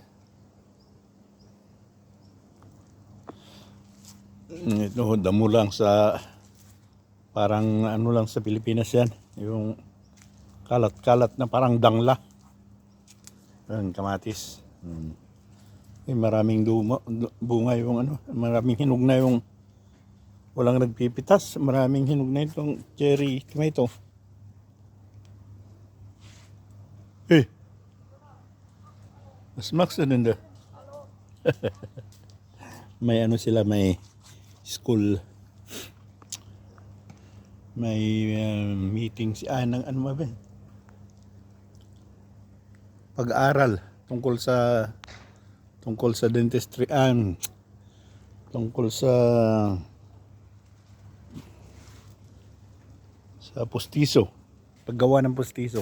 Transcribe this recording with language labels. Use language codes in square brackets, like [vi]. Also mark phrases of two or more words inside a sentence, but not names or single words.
[tl] Ito damo lang sa parang ano lang sa Pilipinas yan. Yung kalat-kalat na parang dangla. Yan, kamatis. Maraming bunga yung ano, maraming hinog na yung walang nagpipitas, maraming hinog na itong [en] cherry tomato. [de] Was machst du denn da? [tl] May ano sila, may school, may meetings, ng ano ba? Pag-aaral tungkol sa dentistry, tungkol sa pustiso, paggawa ng pustiso.